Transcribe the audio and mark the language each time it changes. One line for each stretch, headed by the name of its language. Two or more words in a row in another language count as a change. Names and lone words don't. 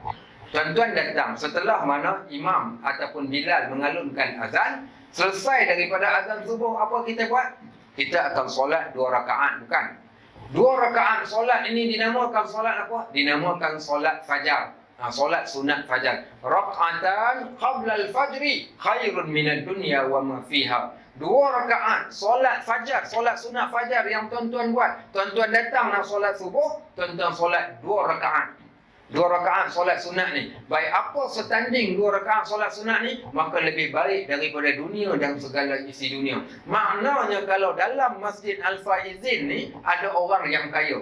Malay: Tuan-tuan datang setelah mana imam ataupun Bilal mengalunkan azan, selesai daripada azan subuh, apa kita buat? Kita akan solat 2 rakaat, bukan? 2 rakaat solat ini dinamakan solat apa? Dinamakan solat fajar. Solat sunat fajar.
Arabic: ركعتان قبل الفجر خير من الدنيا وما فيها.
Malay: 2 rakaat solat fajar, solat sunat fajar yang tuan-tuan buat. Tuan-tuan datang nak solat subuh, tuan-tuan solat 2 rakaat. 2 rakaat solat sunat ni. Baik, apa setanding 2 rakaat solat sunat ni? Maka lebih baik daripada dunia dan segala isi dunia. Maknanya kalau dalam Masjid Al-Faizin ni ada orang yang kaya.